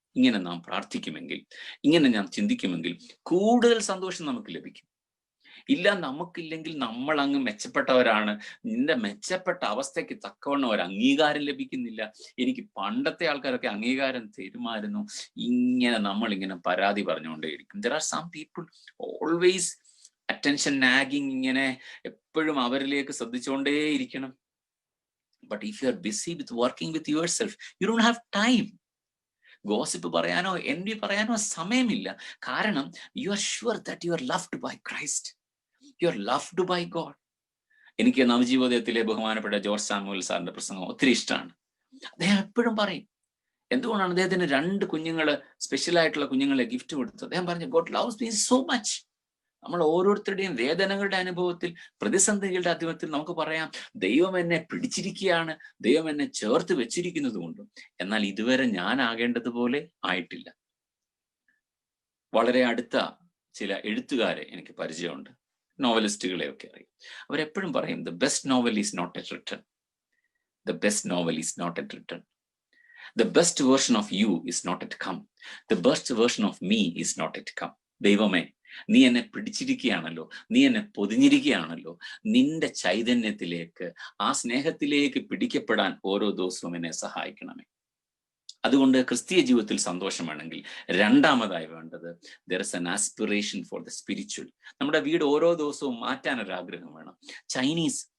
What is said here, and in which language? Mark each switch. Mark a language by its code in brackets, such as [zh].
[ml] ഇങ്ങനെ നാം പ്രാർത്ഥിക്കുമെങ്കിൽ, ഇങ്ങനെ നാം ചിന്തിക്കുമെങ്കിൽ കൂടുതൽ സന്തോഷം നമുക്ക് ലഭിക്കും. ഇല്ല, നമുക്കില്ലെങ്കിൽ നമ്മൾ അങ്ങ് മെച്ചപ്പെട്ടവരാണ്, നിന്റെ മെച്ചപ്പെട്ട അവസ്ഥയ്ക്ക് തക്കവണ്ണം ഒരു അംഗീകാരം ലഭിക്കുന്നില്ല, എനിക്ക് പണ്ടത്തെ ആൾക്കാരൊക്കെ അംഗീകാരം തരുമായിരുന്നു, ഇങ്ങനെ നമ്മളിങ്ങനെ പരാതി പറഞ്ഞുകൊണ്ടേയിരിക്കും. [en] There are some people always attention nagging, [ml] ഇങ്ങനെ എപ്പോഴും അവരിലേക്ക് ശ്രദ്ധിച്ചുകൊണ്ടേയിരിക്കണം. [en] But if you are busy with working with yourself, you don't have time. [ml] Gossip പറയാനോ envy പറയാനോ സമയമില്ല. കാരണം [en] you are sure that you are loved by Christ. You are loved by God. [ml] എനിക്ക് നവജീവോദയത്തിലെ ബഹുമാനപ്പെട്ട George Samuel സാറിന്റെ പ്രസംഗം ഒത്തിരി ഇഷ്ടമാണ്. അദ്ദേഹം എപ്പോഴും പറയും, എന്തുകൊണ്ടാണ് അദ്ദേഹത്തിന് 2 കുഞ്ഞുങ്ങള്, സ്പെഷ്യൽ ആയിട്ടുള്ള കുഞ്ഞുങ്ങളെ ഗിഫ്റ്റ് കൊടുത്തത്? അദ്ദേഹം പറഞ്ഞു, [en] God loves me so much. [ml] നമ്മൾ ഓരോരുത്തരുടെയും വേദനകളുടെ അനുഭവത്തിൽ, പ്രതിസന്ധികളുടെ അനുഭവത്തിൽ നമുക്ക് പറയാം, ദൈവം എന്നെ പിടിച്ചിരിക്കുകയാണ്, ദൈവം എന്നെ ചേർത്ത് വെച്ചിരിക്കുന്നത് കൊണ്ടും. എന്നാൽ ഇതുവരെ ഞാൻ ആകേണ്ടതുപോലെ ആയിട്ടില്ല. വളരെ അടുത്ത ചില എഴുത്തുകാരെ എനിക്ക് പരിചയമുണ്ട്, നോവലിസ്റ്റുകളെയൊക്കെ അറിയും. അവരെപ്പോഴും പറയും, [en] the best novel is not yet written. The best novel is not yet written. The best version of you is not yet come. The best version of me is not yet come. [ml] ദൈവമേ, നീ എന്നെ പിടിച്ചിരിക്കുകയാണല്ലോ, നീ എന്നെ പൊതിഞ്ഞിരിക്കുകയാണല്ലോ, നിന്റെ ചൈതന്യത്തിലേക്ക്, ആ സ്നേഹത്തിലേക്ക് പിടിക്കപ്പെടാൻ ഓരോ ദിവസവും എന്നെ സഹായിക്കണമേ. അതുകൊണ്ട് ക്രിസ്തീയ ജീവിതത്തിൽ സന്തോഷമാണെങ്കിൽ രണ്ടാമതായി വേണ്ടത്, [en] there is an aspiration for the spiritual. [ml] നമ്മുടെ വീട് ഓരോ ദിവസവും മാറ്റാൻ ഒരു ആഗ്രഹം വേണം. ചൈനീസ്